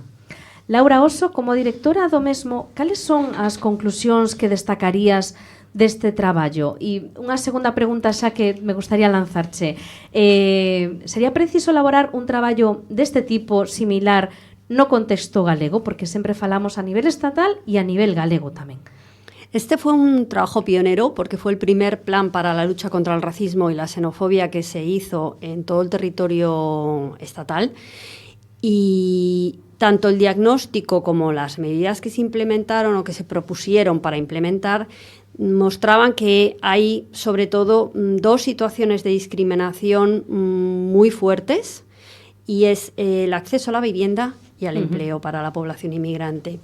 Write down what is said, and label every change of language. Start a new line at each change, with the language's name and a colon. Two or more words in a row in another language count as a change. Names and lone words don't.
Galician: Laura Oso, como directora do mesmo, cales son as conclusións que destacarías deste traballo? E unha segunda pregunta xa que me gustaría lanzarche. Sería preciso elaborar un traballo deste tipo similar no contexto galego? Porque sempre falamos a nivel estatal e a nivel galego tamén.
Spanish: Este fue un trabajo pionero porque fue el primer plan para la lucha contra el racismo y la xenofobia que se hizo en todo el territorio estatal. Y tanto el diagnóstico como las medidas que se implementaron o que se propusieron para implementar mostraban que hay sobre todo dos situaciones de discriminación muy fuertes, y es el acceso a la vivienda y al empleo para la población inmigrante.